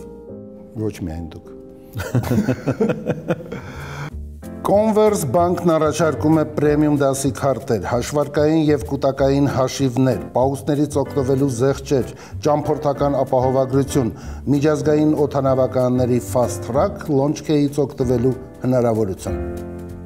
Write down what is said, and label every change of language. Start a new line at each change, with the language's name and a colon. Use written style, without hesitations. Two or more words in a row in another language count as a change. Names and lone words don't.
Armenian: Ոչ միայն դուք։ Կոնվերս բանկն առաջարկում է պրեմիում դասի քարտեր, հաշվարկային եւ կուտակային հաշիվներ, պաուստներից օգտվելու զեղչեր, ճամփորդական ապահովագրություն, միջազգային օդանավականների
English: fast track, launch key-
Armenian: ից օգտվելու հնարավորություն։